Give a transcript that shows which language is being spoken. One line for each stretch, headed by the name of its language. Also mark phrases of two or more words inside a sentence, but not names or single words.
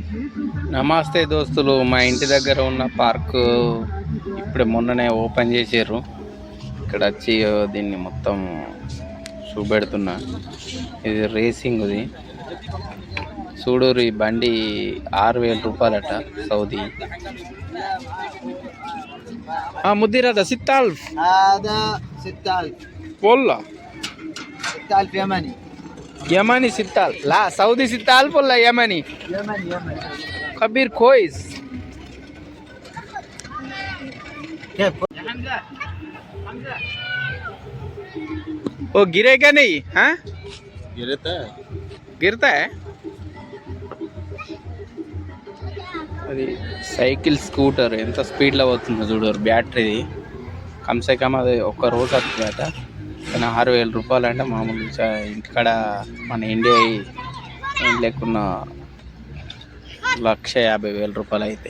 Telugu: నమస్తే దోస్తులు, మా ఇంటి దగ్గర ఉన్న పార్కు ఇప్పుడు మొన్ననే ఓపెన్ చేసారు. ఇక్కడ వచ్చి దీన్ని మొత్తం చూపెడుతున్నా. ఇది రేసింగ్ది. చూడూరు, ఈ బండి 6,000 రూపాయలట సౌదీ.
Arabic: مدير هذا 6000. هذا 6000 والله 6000 يمني. يمني 6000. لا سعودي 6000 ولا يمني؟ يمني خبير كويس. كيف
Hindi: يا حمزة वो गिरेगा नहीं? हाँ गिरता है.
Telugu: అది
English: cycle scooter
Telugu: ఎంత స్పీడ్లో పోతుందో చూడరు. బ్యాటరీది
Hindi: कम से कम
Telugu: అది ఒక్క రోజు వస్తుందట. కానీ 6,000 రూపాయలు అంటే మామూలు ఇంటికాడ మన ఇండియా ఏం లేకున్నా 1,50,000 రూపాయలు అవుతాయి.